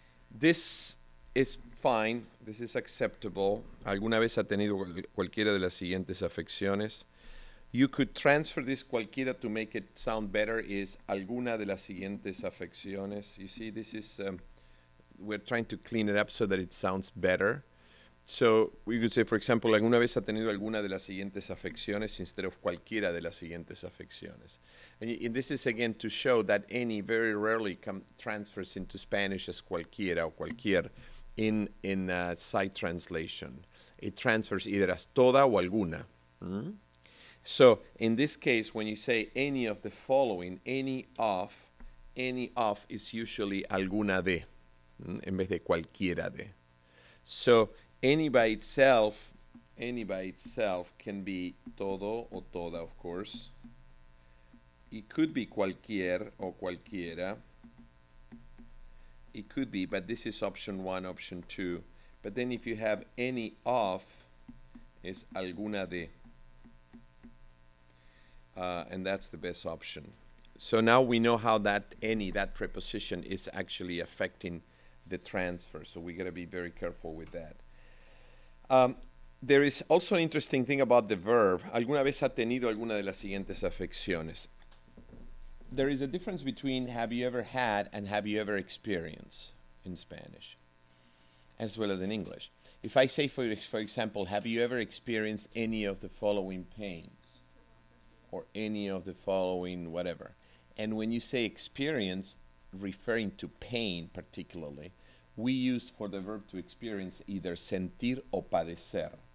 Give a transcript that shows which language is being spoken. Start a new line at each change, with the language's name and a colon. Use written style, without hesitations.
English: This is fine, this is acceptable.
Spanish: ¿Alguna vez ha tenido cualquiera de las siguientes afecciones?
English: You could transfer this cualquiera to make it sound better is
Spanish: alguna de las siguientes afecciones.
English: You see, this is, we're trying to clean it up so that it sounds better. So we could say, for example,
Spanish: alguna vez ha tenido alguna de las siguientes afecciones
English: instead of
Spanish: cualquiera de las siguientes afecciones.
English: And this is again to show that any very rarely transfers into Spanish as cualquiera or cualquier in sight translation. It transfers either as
Spanish: toda o alguna.
English: So in this case, when you say any of the following, any of is usually
Spanish: alguna de, en vez de cualquiera de.
English: So any by itself can be
Spanish: todo o toda,
English: of course. It could be
Spanish: cualquier o cualquiera.
English: It could be, but this is option 1, option 2. But then if you have any of, is
Spanish: alguna de.
English: And that's the best option. So now we know how that preposition is actually affecting the transfer. So we got to be very careful with that. There is also an interesting thing about the verb.
Spanish: ¿Alguna vez ha tenido alguna de las siguientes afecciones?
English: There is a difference between have you ever had and have you ever experienced in Spanish, as well as in English. If I say, for example, have you ever experienced any of the following pains? Or any of the following whatever. And when you say experience, referring to pain particularly, we use for the verb to experience either
Spanish: sentir o padecer.